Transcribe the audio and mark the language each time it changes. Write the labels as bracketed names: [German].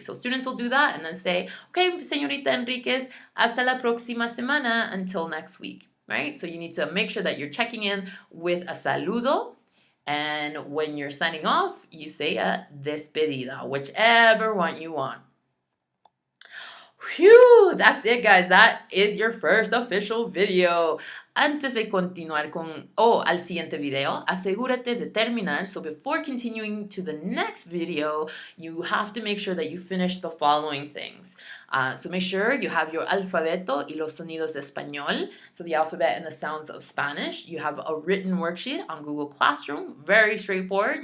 [English] So students will do that and then say, okay, [Spanish] señorita Enriquez, hasta la próxima semana, [English] until next week, right? So you need to make sure that you're checking in with a saludo. And when you're signing off, you say a despedida, whichever one you want. Phew, that's it, guys. That is your first official video. [Spanish] Antes de continuar al siguiente video, asegúrate de terminar. [English] So before continuing to the next video, you have to make sure that you finish the following things. So make sure you have your [Spanish] alfabeto y los sonidos de español, [English] so the alphabet and the sounds of Spanish. You have a written worksheet on Google Classroom. Very straightforward.